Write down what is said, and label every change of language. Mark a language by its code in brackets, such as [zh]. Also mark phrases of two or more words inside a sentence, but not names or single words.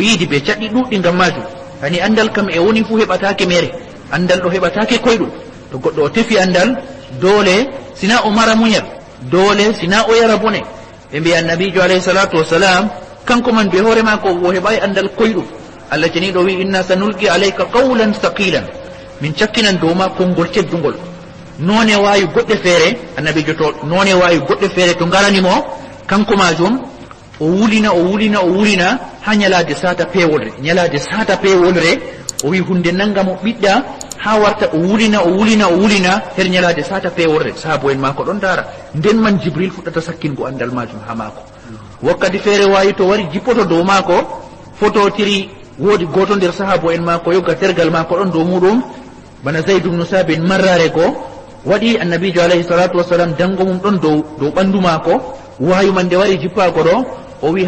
[ff] yiidi ɓe caɗɗi ɗuɗɗi ngam majum hani andal kam e woni fuu heɓatake mere andal ɗo heɓatake koyɗum to goɗɗo o tefi andal doole sina o mara muñal doole sina o yara bone ɓe mbi annabijo [ar] عليه الصلاة والسلام [ff] kanko man be hoore mako o heɓay andal koyɗum allah janiɗo wi [ar] إنا سنلقي عليك قولا ثقيلا [ff] min cakkinan dow ma konngol teddugol none wawi goɗɗe feere annabijo to none wawi goɗɗe feere to ngaranimo kanko majum o wulina ha ñalade sata pewolre o wi hunde nangamo ɓiɗɗa ha warta o wulina her ñalade sata pewolre sahabo en mako ɗon dara nden man jibril fuɗɗata sakkingo andal majum ha mako wakkati feere wawi to wari jippoto dow mako fototiri woodi goto nder sahabo en mako yogga tergal mako ɗon dow muɗum bana zayd ibn sabin marrare ko waɗi annabijo [ar] عليه الصلاة والسلام [ff] dango mum ɗon dow ɓandu mako wayu man nde wari jippago ɗo o wi